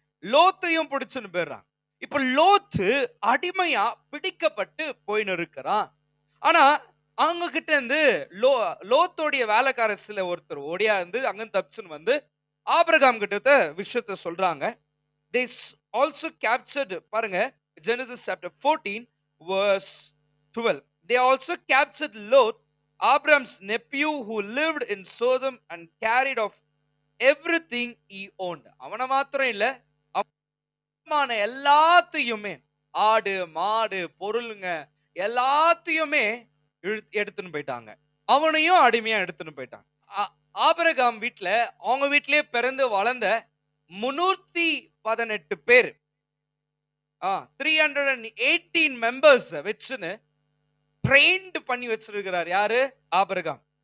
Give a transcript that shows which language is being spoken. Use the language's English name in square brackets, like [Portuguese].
[Tamil] லோத்தையும் பிடிச்சுன்னு போயிடுறாங்க. இப்ப லோத்து அடிமையா பிடிக்கப்பட்டு போயின்னு இருக்கிறான். ஆனா அவங்க கிட்ட இருந்து லோத்தோடைய வேலைக்கார சில ஒருத்தர் ஓடியா இருந்து அங்க தப்பிச்சுன்னு வந்து ஆபிரகாம் கிட்ட விஷயத்த சொல்றாங்க. [English] They also captured, [Tamil] பாருங்க, [English] Genesis chapter 14 verse 12. They also captured Lot, Abraham's nephew, who lived in Sodom, and carried off everything he owned. [Tamil] அவன மாத்திரம் இல்ல, அவமான எல்லாத்தையுமே, ஆடு மாடு பொருளுங்க எல்லாத்தையுமே எடுத்துன்னு போயிட்டாங்க. அவனையும் அடிமையா எடுத்துன்னு போயிட்டாங்க. ஆபிரகாம் வீட்டுல அவங்க வீட்டிலேயே பிறந்து வளர்ந்த 318 பேர், 318 மெம்பர்ஸ் வச்சுன்னு ட்ரெயின்ட் பண்ணி வச்சிருக்கிறார். யாரு? ஆபிரகாம்.